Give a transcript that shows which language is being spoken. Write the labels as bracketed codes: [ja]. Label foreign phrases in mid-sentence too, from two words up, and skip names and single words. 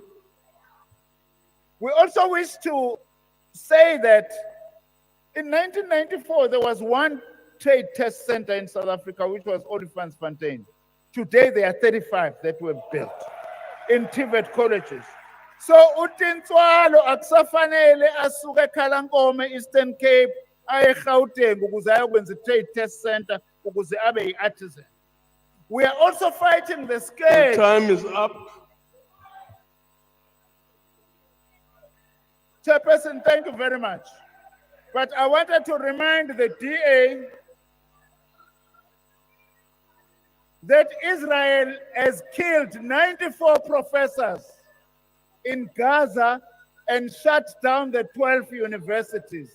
[en] We also wish to say that in 1994, there was one trade test center in South Africa, which was Olifantsfontein. Today, there are 35 that were built in TVET colleges. So, [zu] uTintswalo akusafanele asuke eKhalankome, Eastern Cape, aye eGauteng ukuze ayokwenza i- [en] trade test center [zu] ukuze abe yi-artisan. [en] We are also fighting the scale. Time is up. Chairperson, thank you very much. But I wanted to remind the DA that Israel has killed 94 professors in Gaza and shut down the 12 universities.